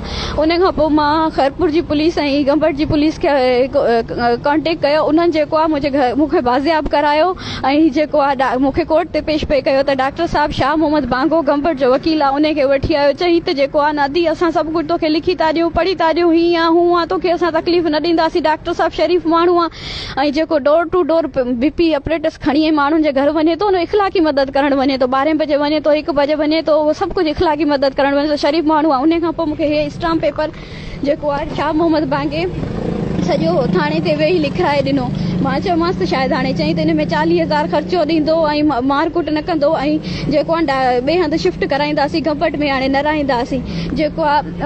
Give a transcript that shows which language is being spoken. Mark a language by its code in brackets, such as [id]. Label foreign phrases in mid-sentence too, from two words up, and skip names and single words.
[sd] उन खां पोइ मां खैरपुर जी पुलिस ऐं गंबट जी पुलिस खे कॉन्टेक्ट कयो, उन्हनि जेको आहे मूंखे बाज़ियाब करायो ऐं जेको आहे मूंखे कोर्ट ते पेश पे कयो त डॉक्टर साहब शाह मोहम्मद बांगो गंबट जो वकील आहे, उनखे वठी आयो, चई त जेको आहे नदी असां सभु कुझु तोखे लिखी था ॾियूं, पढ़ी था ॾियूं, हीअं आहे हूअं आहे, तोखे असां तकलीफ़ न ॾींदासीं, डॉक्टर साहब शरीफ़ माण्हू आहे ऐं जेको [en] door to door BP operators [sd] खणी माण्हुनि जे घर वञे थो न, इख़लाक़ी मदद करणु वञे थो, 12 बजे वञे थो, 1 बजे वञे थो, उहो सभु कुझु इख़लाक़ी मदद करणु वञे थो, शरीफ़ माण्हू आहे। उन खां पोइ मूंखे हे [en] stamp paper [sd] जेको आहे शाह मोहम्मद बांगे सॼो थाणे ते वेही लिखाए ॾिनो। मां चयोमांसि त शायदि हाणे चई त हिन में 40,000 ख़र्चो ॾींदो ऐं मारकुट न कंदो ऐं जेको आहे ॿिए हंधि शिफ्ट कराईंदासीं, गंबट में हाणे न रहंदासीं, जेको आहे।